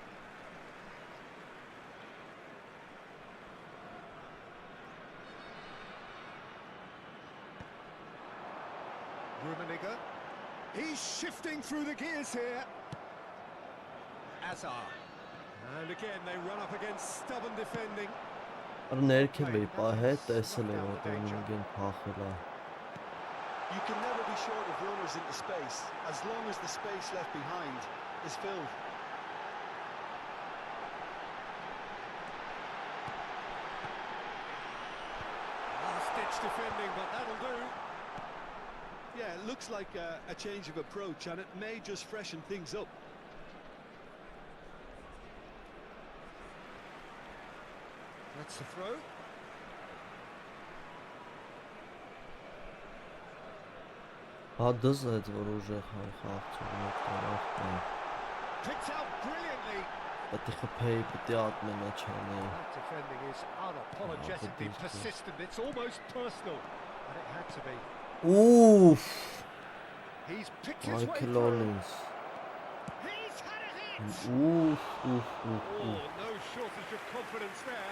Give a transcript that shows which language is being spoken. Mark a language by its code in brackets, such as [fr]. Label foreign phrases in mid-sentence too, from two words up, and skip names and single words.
[en] Rummenigge. He's shifting through the gears here. Azar. And again, they run up against stubborn defending. [hy] Արա ներքև էի պահե, տեսել եմ որ Դոմինգեն փախել է։ [en] You can never be short of runners into space, as long as the space left behind is filled. Last-ditch defending, but that'll do. Yeah, it looks like a change of approach, and it may just freshen things up. That's the throw. [hy] Հա դզեց որ ուժեղ խաղացում է։ [en] Picked out brilliantly. [hy] Պետք է խփեի, պետք է ատմենա չանի։ [en] That defending is unapologetically persistent. It's almost personal, and it had to be. Ուֆ, He's picked his way Michael through. Owens։ He's had a hit. Oh, no shortage of confidence there.